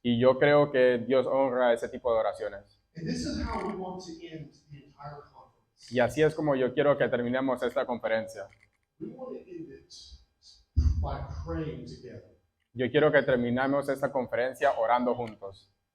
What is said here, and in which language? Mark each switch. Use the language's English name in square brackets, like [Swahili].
[Spanish] Y yo creo que Dios honra ese tipo de oraciones. [English] And this is how we want to end the entire conference. [Spanish] Y así es como yo quiero que terminemos esta conferencia. [English] We want to end it by praying together. [Spanish] Yo quiero que terminemos esta conferencia orando juntos.